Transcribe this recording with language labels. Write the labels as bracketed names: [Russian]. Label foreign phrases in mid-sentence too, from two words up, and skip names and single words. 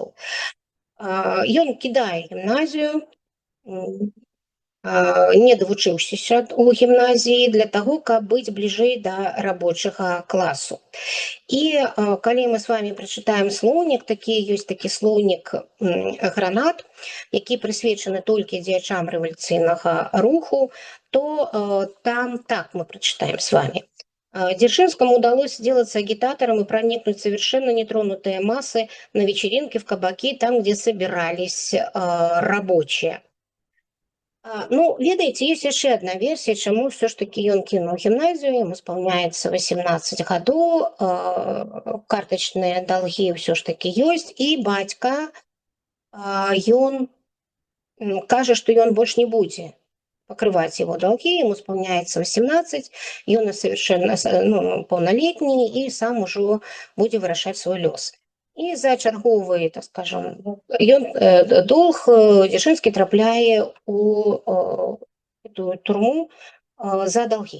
[Belarusian] Ён кідае гімназію, не давучыўшыся у гімназіі для таго, каб быць бліжэй да рабочага класу. І калі мы з вами прачытаем слоўнік, ёсць такі слоўнік «Гранат», які прысвечаны толькі дзеячам рэвалюцыйнага руху, [Russian] то там так мы прочитаем с вами. Дзяржынскому удалось сделаться агитатором и проникнуть совершенно нетронутые массы на вечеринки, в кабаки, там, где собирались рабочие. [Belarusian] Ну, ведаеце, ёсць яшчэ адна версія, чаму ўсё ж такі ён кінуў гімназію, яму спаўняецца 18 гадоў, картачныя далгі ўсё ж такі ёсць, і бацька, ён кажа, што ён больш не будзе пакрываць [Russian] его долги, ему [Belarusian] спаўняецца 18, ён совершенно паўналетні і сам ужо будзе вырашаць свой лёс. І за чарговы, так скажем, долг Дзяржынскі трапляе у эту турму за долги.